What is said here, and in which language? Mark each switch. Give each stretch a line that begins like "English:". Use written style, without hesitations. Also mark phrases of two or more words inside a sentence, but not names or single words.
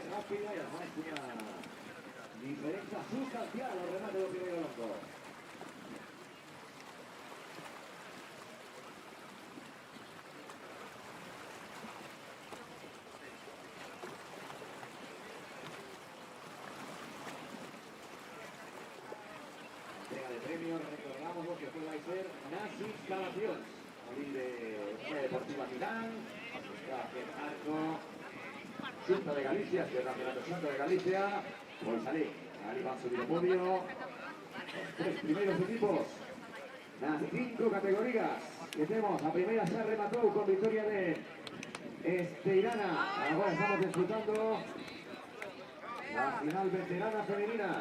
Spanish: rápida y además una diferencia sustancial al remate
Galician: do primeiro longo.
Spanish: Entrega de premios, recordamos lo que pueda ser las instalaciones. Molí de Unión Deportiva Milán, Asociación Arco, Xunta de Galicia, este Campeonato Xunta de Galicia, Bolsalí, ahí van a subir el podio, los tres primeros equipos, las 5 categorías que tenemos. A primera se remató con victoria de Esteirana. Ahora estamos disfrutando la final veterana femenina.